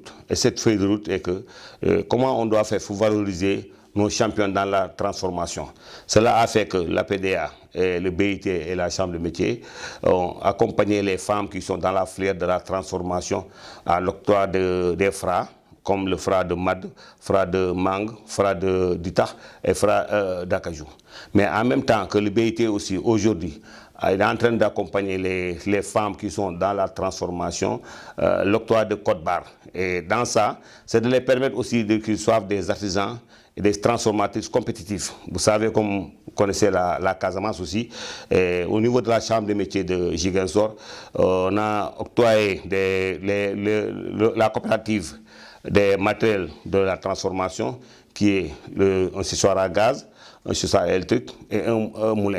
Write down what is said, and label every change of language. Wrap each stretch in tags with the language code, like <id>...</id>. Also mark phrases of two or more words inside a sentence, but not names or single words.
<fr>Et cette feuille de route est que comment on doit faire pour valoriser nos champions dans la transformation. Cela a fait que la PDA, et le BIT et la Chambre de métier ont accompagné les femmes qui sont dans la filière de la transformation à l'octroi des FRA, comme le FRA de Mad, FRA de Mang, FRA de Ditach et FRA d'Akajou. Mais en même temps que le BIT aussi, aujourd'hui, il est en train d'accompagner les femmes qui sont dans la transformation, l'octroi de code barre. Et dans ça, c'est de les permettre aussi qu'ils soient des artisans et des transformatrices compétitifs. Vous savez, comme vous connaissez la Casamance aussi, au niveau de la Chambre des métiers de Ziguinchor, on a octroyé la coopérative des matériels de la transformation, qui est un séchoir à gaz, un séchoir électrique et un moulin.</fr>